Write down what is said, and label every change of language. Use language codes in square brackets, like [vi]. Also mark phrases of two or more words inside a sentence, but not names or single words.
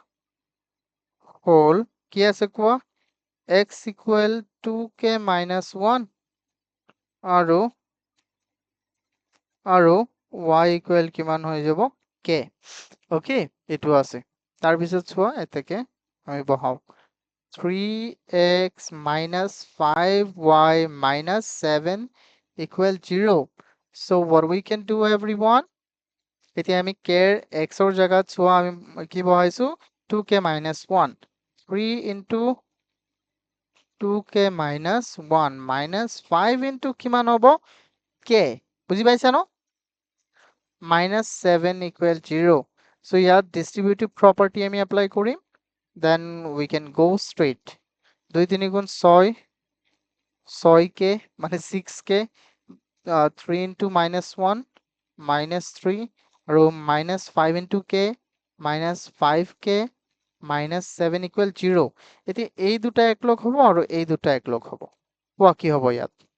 [as] হল কি আছে কোৱা x ইকুৱেল 2k - 1 আৰু y ইকুৱেল কিমান হৈ যাব k ওকে এটো আছে তাৰ পিছত চোৱা এটাকে আমি বহাও [en] 3x minus 5y minus 7 equal 0 so what we can do everyone [as] এতিয়া আমি k x ৰ জায়গাত চোৱা আমি কি বহাইছো [en] 2k minus 1 3 into 2k minus 1 minus 5 into [as] কিমান হ'ব k বুজি পাইছা ন [en] minus 7 equal [as] 0 so ইয়াত [en] distributive property [as] আমি apply কৰিম [en] then we can go straight [as] 2 3 গুণ 6 6k মানে 6k 3 into -1 -3 আৰু -5 into k -5k -7 equal 0 এতিয়া এই দুটা একলগ হ'ব আৰু এই দুটা একলগ হ'ব কোৱা কি হ'ব ইয়াত